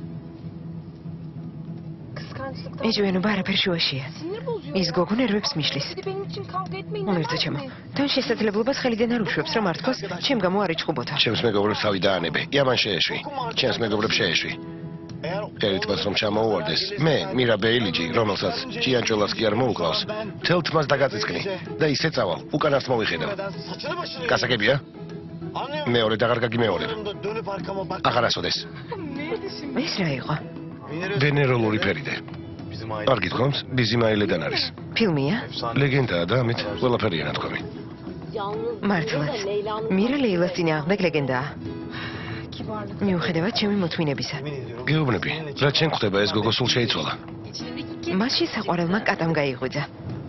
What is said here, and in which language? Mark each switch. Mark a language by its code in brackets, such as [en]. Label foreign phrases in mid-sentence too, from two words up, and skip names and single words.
[tr] Kıskançlıktan. [ka] ეჭვიანობა არაფერ შუაშია. [tr] Sinir bozuyor. [ka] ის გოგო ნერვებს მიშლის. [tr] Bir de benim için kavga etmeyin. [ka] უმერთო ჩემო. თან შესაძლებლობას ხელიდან არ უშვებს რომ არ თქოს, ჩემ გამო არ იჩხუბოთა. ჩემს მეგობრებს თავი დაანებე. იამან შეეშვი. ჩემს მეგობრებს შეეშვი. ერითმას რომ ჩამოუვარდეს, მე მირა ბეილიჯი, რომელსაც ჭიანჭოლას კი არ მოუკლავს, მთელ თმას დაგაწიწყნი და ისე წავალ, უკანასთ მოვიხედავ. [tr] Saçını başını. [ka] გასაგებია? მეორე და აღარ გაგიმეორებ. [tr] Dönüp arkama bak. [ka] აღარ ასოდეს. [tr] Neydi şimdi? [ka] ეს რა იყო? ვენეროლური ფერიდე. [tr] Bizim aile. [ka] არ გითხოვთ, ბიზიმაილედან არის. ფილმია? ლეგენდაა და ამით ყველაფერია ნათქვამი. მართლაც. მირა ლეილას წინააღმდეგ ლეგენდაა. [tr] Kibarlık. [ka] მიუხედავად ჩემი მოთმინებისა. გეუბნები, რაც შენ ხვდება ეს გოგო სულ შეიცვალა. მასში საყვარელმა კატამ გაიღვიძა.